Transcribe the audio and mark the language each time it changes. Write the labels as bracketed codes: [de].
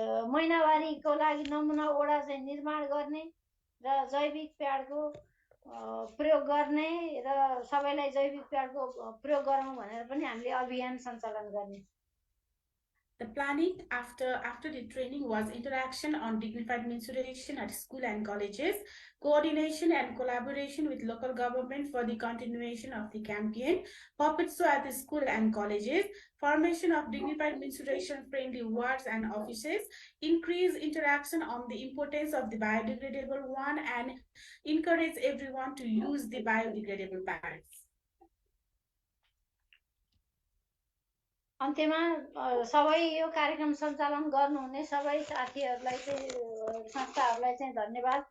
[ne] महिनावारीको लागि नमुना ओडा चाहिँ निर्माण गर्ने र जैविक प्याडको प्रयोग गर्ने र सबैलाई जैविक प्याडको प्रयोग गरौँ भनेर पनि हामीले अभियान सञ्चालन गर्ने। [en] The planning after the training was interaction on dignified menstruation at school and colleges, coordination and collaboration with local government for the continuation of the campaign, puppet show at the school and colleges, formation of dignified menstruation friendly wards and offices, increase interaction on the importance of the biodegradable one, and encourage everyone to use the biodegradable pads. [ne] अन्त्यमा सबै यो कार्यक्रम सञ्चालन गर्नुहुने सबै साथीहरूलाई चाहिँ संस्थाहरूलाई चाहिँ धन्यवाद।